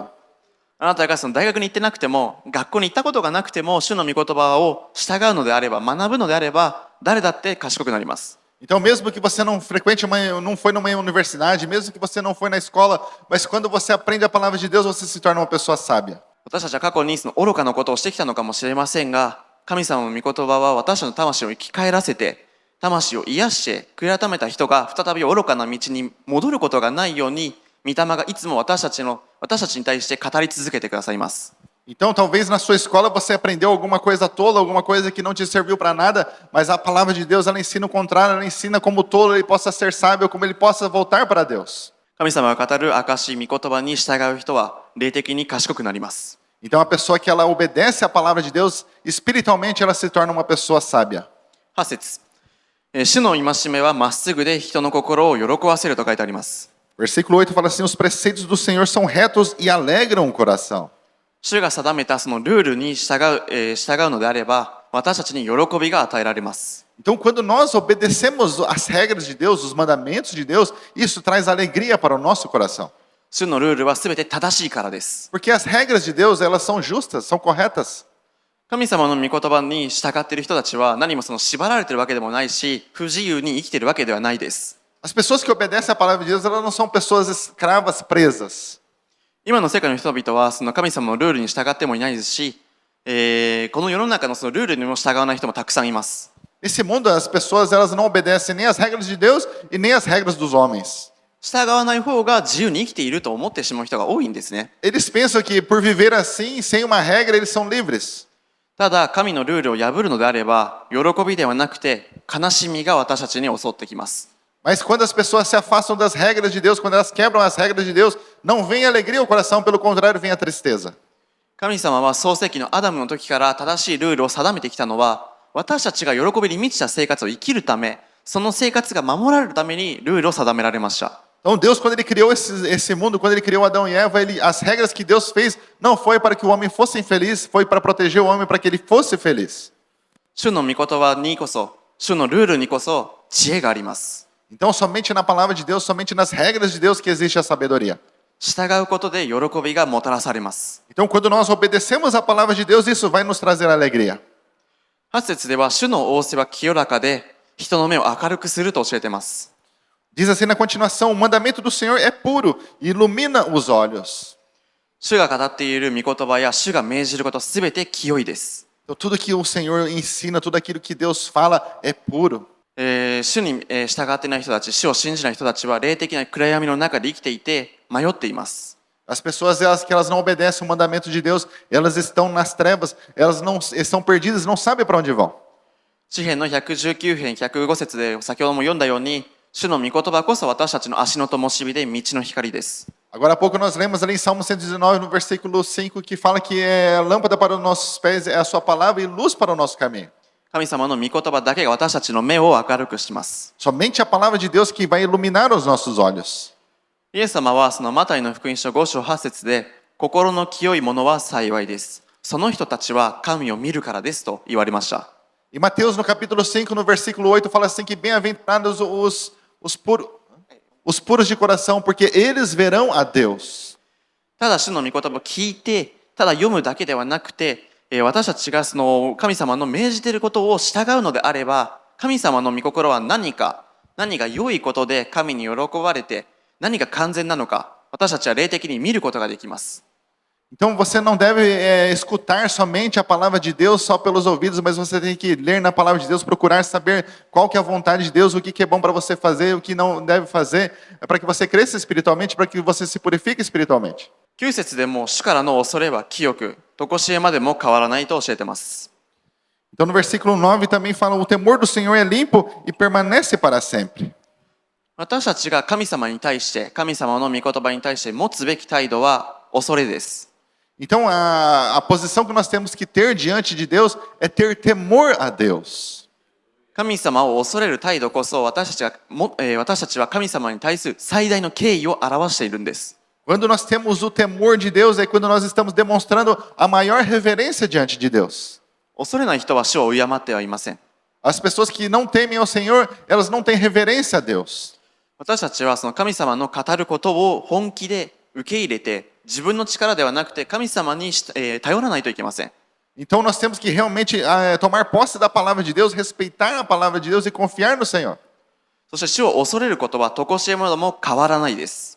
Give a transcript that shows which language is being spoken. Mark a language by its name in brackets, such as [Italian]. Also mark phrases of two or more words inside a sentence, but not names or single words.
[Japanese] あなたがその大学に行ってなくても学校に行ったことがなくても主の御言葉を従うのであれば学ぶのであれば誰だって賢くなります。 [Portuguese] Então, mesmo que você não frequente não foi numa universidade, mesmo que você não foi na escola, mas quando você aprende a palavra de Deus, você se torna uma pessoa sábia. [Japanese] 私たちは過去にその愚かなことをしてきたのかもしれませんが、神様の御言葉は私たちの魂を生き返らせて、魂を癒して悔い改めた人が再び愚かな道に戻ることがないように、御霊がいつも私たちに対して語り続けてくださいます。 [Portuguese] Então, talvez na sua escola você aprendeu alguma coisa tola, alguma coisa que não te serviu para nada, mas a palavra de Deus ela ensina o contrário, ela ensina como o tolo ele possa ser sábio, como ele possa voltar para Deus. [Japanese] 神様が語る証、御言葉に従う人は霊的に賢くなります。 [Portuguese] Então, a pessoa que ela obedece à palavra de Deus, espiritualmente ela se torna uma pessoa sábia. [Japanese] 8 節、主の戒めはまっすぐで人の心を喜ばせると書いてあります。 [Portuguese] Versículo 8 fala assim, os preceitos do Senhor são retos e alegram o coração. [Japanese] 主が定めたそのルールに従うのであれば、私たちに喜びが与えられます。 [Portuguese] Então, quando nós obedecemos as regras de Deus, os mandamentos de Deus, isso traz alegria para o nosso coração. [Japanese] 主のルールはすべて正しいからです。 [Portuguese] Porque as regras de Deus, elas são justas, são corretas. [Japanese] 神様の御言葉に従っている人たちは何もその縛られているわけでもないし、不自由に生きているわけではないです。 [Portuguese] As pessoas que obedecem à palavra de Deus, elas não são pessoas escravas, presas. [Japanese] 今の世界の人々はその神様のルールに従ってもいないですし、この世の中のそのルールにも従わない人もたくさんいます。 [Portuguese] Nesse mundo, as pessoas elas não obedecem nem às regras de Deus e nem às regras dos homens. [Japanese] 従わない方が自由に生きていると思ってしまう人が多いんですね。 [Portuguese] Eles pensam que por viver assim, sem uma regra, eles são livres. [Japanese] ただ神のルールを破るのであれば、喜びではなくて悲しみが私たちに襲ってきます。 [Portuguese] Mas quando as pessoas se afastam das regras de Deus, quando elas quebram as regras de Deus, não vem alegria ao coração, pelo contrário, vem a tristeza. [Japanese] 神様は創世記のアダムの時から正しいルールを定めてきたのは、私たちが喜びに満ちた生活を生きるため、その生活が守られるためにルールを定められました。 [Portuguese] Então Deus, quando Ele criou esse mundo, quando Ele criou Adão e Eva, as regras que Deus fez não foi para que o homem fosse infeliz, foi para proteger o homem, para que ele fosse feliz. [Japanese] 主の御言葉にこそ、主のルールにこそ知恵があります。 [Portuguese] Então somente na palavra de Deus, somente nas regras de Deus que existe a sabedoria. [Japanese] 従うことで喜びがもたらされます。 [Portuguese] Então quando nós obedecemos a palavra de Deus, isso vai nos trazer alegria. [Japanese] 8 節では主の仰せは清らかで人の目を明るくすると教えています。 [Portuguese] Diz assim na continuação, o mandamento do Senhor é puro e ilumina os olhos. [Japanese] 主が語っている御言葉や主が命じることすべて清いです。 [Portuguese] Então tudo que o Senhor ensina, tudo aquilo que Deus fala é puro. [Japanese] 主に従っていない人たち、主を信じない人たちは霊的な暗闇の中で生きていて迷っています。 [Portuguese] As pessoas que elas não obedecem o mandamento de Deus, elas estão nas trevas, elas não estão perdidas, não sabem para onde vão. [Japanese] 詩編の119編105節で先ほども読んだように、主の御言葉こそ私たちの足の灯火で道の光です。 [Portuguese] Agora há pouco nós lemos ali em Salmo 119, no versículo 5, que fala que a lâmpada para os nossos pés é a sua palavra e luz para o nosso caminho. [Japanese] 神様の御言葉だけが私たちの目を明るくします。 [Portuguese] Somente a palavra de Deus que vai iluminar os nossos olhos. [Japanese] イエス様はそのマタイの福音書5章8節で、心の清い者は幸いです。その人たちは神を見るからですと言われました。 [Portuguese] E Mateus no capítulo 5, no versículo 8, fala assim que bem-aventurados os puros de coração, porque eles verão a Deus. [Japanese] ただ主の御言葉を聞いて、ただ読むだけではなくて、私たちがその神様の命じていることを従うのであれば、神様の御心は何か、 何が良いことで神に喜ばれて、何が完全なのか、私たちは霊的に見ることができます。 [Portuguese] Então você não deve escutar somente a palavra de Deus só pelos ouvidos, mas você tem que ler na palavra de Deus, procurar saber qual que é a vontade de Deus, o que é bom para você fazer, o que não deve fazer, para que você cresça espiritualmente, para que você se purifique espiritualmente. [Japanese] 9 節でも主からの恐れは清く、常しえまでも変わらないと教えています。 [Portuguese] Então no versículo 9 também fala: o temor do Senhor é limpo e permanece para sempre. [Japanese] 私たちが神様に対して、神様の御言葉に対して持つべき態度は恐れです。 [Portuguese] Então a posição que nós temos que ter diante de Deus é ter temor a Deus. [Japanese] 神様を恐れる態度こそ私たちは神様に対する最大の敬意を表しているんです。 [Portuguese] Quando nós temos o temor de Deus é quando nós estamos demonstrando a maior reverência diante de Deus. [Japanese] 恐れない人は主を敬ってはいません。 [Portuguese] As pessoas que não temem ao Senhor, elas não têm reverência a Deus. [Japanese] 私たちはその神様の語ることを本気で受け入れて、自分の力ではなくて神様に頼らないといけません。 [Portuguese] Então nós temos que realmente tomar posse da palavra de Deus, respeitar a palavra de Deus e confiar no Senhor. [Japanese] そして主を恐れることは常しえものも変わらないです。